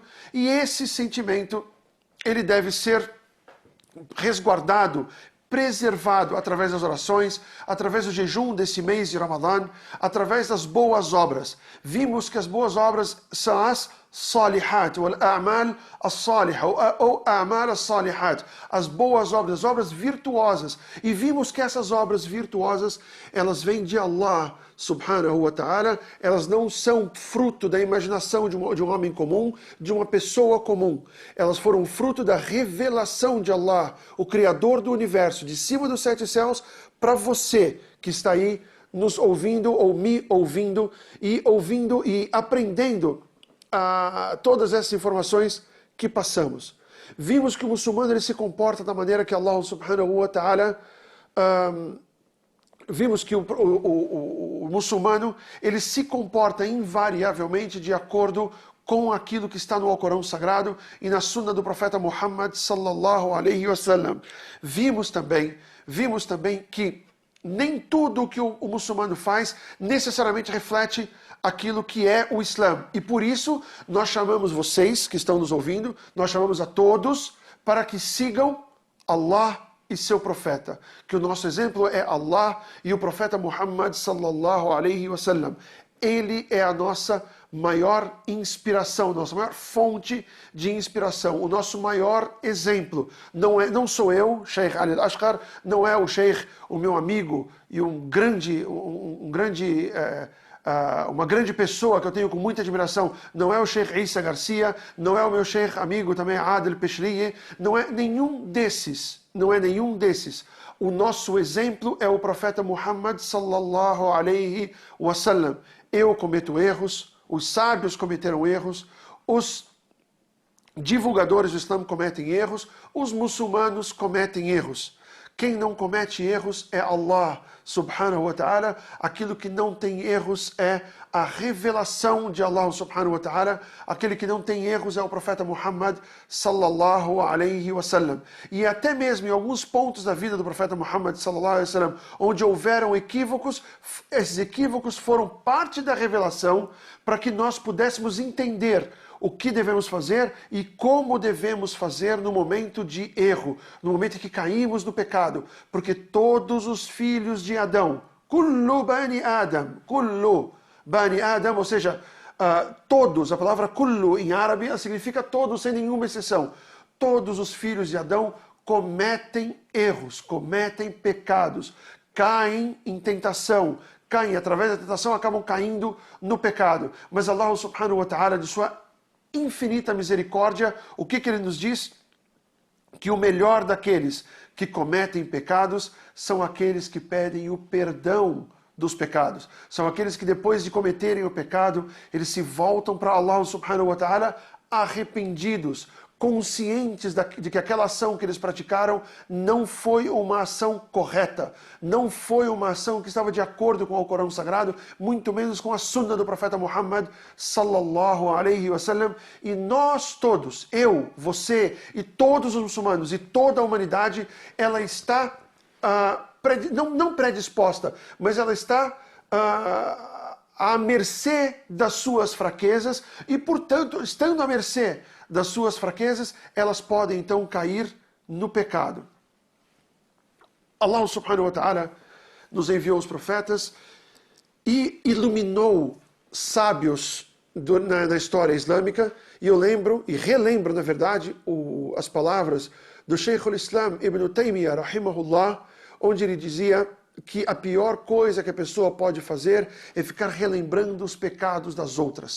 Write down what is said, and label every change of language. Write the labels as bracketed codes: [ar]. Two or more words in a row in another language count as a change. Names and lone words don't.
[pt] E esse sentimento, ele deve ser resguardado, preservado através das orações, através do jejum desse mês de Ramadã, através das boas obras. Vimos que as boas obras são as salihat, ou [ar] أعمال الصالحة, [pt] ou [ar] أعمال الصالحات, [pt] as boas obras, as obras virtuosas. E vimos que essas obras virtuosas, elas vêm de Allah [ar] سبحانه وتعالى, [pt] elas não são fruto da imaginação de um homem comum, de uma pessoa comum. Elas foram fruto da revelação de Allah, o Criador do universo, de cima dos 7 céus, para você que está aí nos ouvindo ou me ouvindo e aprendendo todas essas informações que passamos. Vimos que o muçulmano ele se comporta da maneira que Allah [ar] سبحانه وتعالى [pt] vimos que o muçulmano ele se comporta invariavelmente de acordo com aquilo que está no Alcorão Sagrado e na Sunnah do profeta Muhammad [ar] صلى الله عليه وسلم. [pt] Vimos também que nem tudo o que o muçulmano faz necessariamente reflete aquilo que é o Islã. E por isso nós chamamos vocês que estão nos ouvindo, nós chamamos a todos para que sigam Allah e seu profeta. Que o nosso exemplo é Allah e o profeta Muhammad [ar] صلى الله عليه وسلم. [pt] Ele é a nossa maior inspiração, nossa maior fonte de inspiração, o nosso maior exemplo. Não sou eu, Sheikh Ali Al-Ashqar, não é o Sheikh, o meu amigo e uma grande pessoa que eu tenho com muita admiração. Não é o Sheikh Issa Garcia, não é o meu Sheikh amigo também Adel Peshriye, não é nenhum desses. O nosso exemplo é o profeta Muhammad [ar] صلى الله عليه وسلم. [pt] Eu cometo erros, os sábios cometeram erros, os divulgadores do Islã cometem erros, os muçulmanos cometem erros. Quem não comete erros é Allah [ar] سبحانه وتعالى. [pt] Aquilo que não tem erros é a revelação de Allah [ar] سبحانه وتعالى. [pt] Aquele que não tem erros é o profeta Muhammad [ar] صلى الله عليه وسلم. [pt] E até mesmo em alguns pontos da vida do profeta Muhammad [ar] صلى الله عليه وسلم, [pt] onde houveram equívocos, esses equívocos foram parte da revelação para que nós pudéssemos entender o que devemos fazer e como devemos fazer no momento de erro, no momento em que caímos no pecado, porque todos os filhos de Adão, [ar] كل بني آدم, [pt] ou seja, todos, a palavra kullu em árabe significa todos, sem nenhuma exceção. Todos os filhos de Adão cometem erros, cometem pecados, caem em tentação, caem através da tentação, acabam caindo no pecado. Mas Allah [ar] سبحانه وتعالى, [pt] de sua infinita misericórdia, o que ele nos diz? Que o melhor daqueles que cometem pecados são aqueles que pedem o perdão dos pecados. São aqueles que depois de cometerem o pecado, eles se voltam para Allah [ar] سبحانه وتعالى [pt] arrependidos, conscientes de que aquela ação que eles praticaram não foi uma ação correta, não foi uma ação que estava de acordo com o Corão Sagrado, muito menos com a Sunna do profeta Muhammad [ar] صلى الله عليه وسلم. [pt] E nós todos, eu, você e todos os muçulmanos e toda a humanidade, ela está não predisposta, mas ela está à mercê das suas fraquezas e, portanto, estando à mercê das suas fraquezas, elas podem então cair no pecado. Allah [ar] سبحانه وتعالى [pt] nos enviou os profetas e iluminou sábios na história islâmica, e eu lembro e relembro, na verdade, as palavras do Sheikh al-Islam Ibn Taymiyyah, rahimahullah, onde ele dizia que a pior coisa que a pessoa pode fazer é ficar relembrando os pecados das outras.